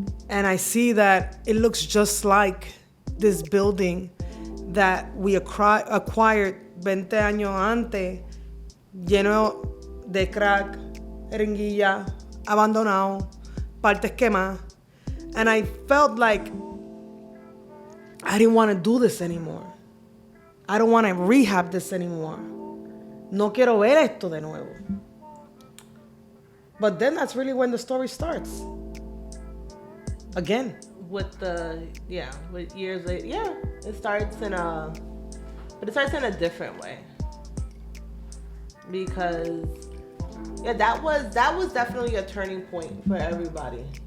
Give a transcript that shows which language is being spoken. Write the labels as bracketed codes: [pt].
[en] and I see that it looks just like this building that we acquired [es] 20 años antes, lleno de crack, jeringuilla, abandonado, partes quemadas. [en] And I felt like I didn't want to do this anymore. I don't want to rehab this anymore. [es] No quiero ver esto de nuevo. [en] But then that's really when the story starts. Again. With years later. Yeah. It starts in a different way. Because that was definitely a turning point for everybody.